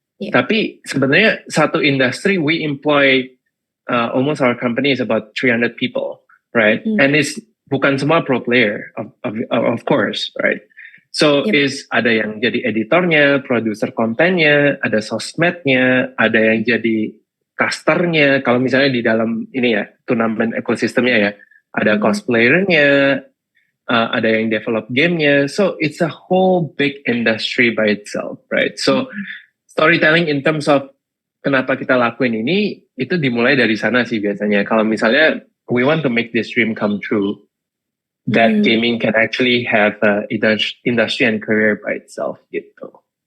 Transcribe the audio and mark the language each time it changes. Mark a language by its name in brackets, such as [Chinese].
[Indonesian] Tapi sebenarnya satu industri, [English] we employ almost our company is about 300 people, right? And it's bukan semua pro player, of course, right? [Indonesian] So is ada yang jadi editornya, produser kontennya, ada sosmednya, ada yang jadi casternya. Kalau misalnya di dalam ini ya, turnamen ekosistemnya ya, ada cosplayernya, ada yang develop gamenya. [English] So it's a whole big industry by itself, right? So storytelling in terms of [Indonesian] kenapa kita lakuin ini, itu dimulai dari sana sih biasanya. Kalau misalnya [English] we want to make this dream come true, that gaming can actually have a industry and career by itself gitu.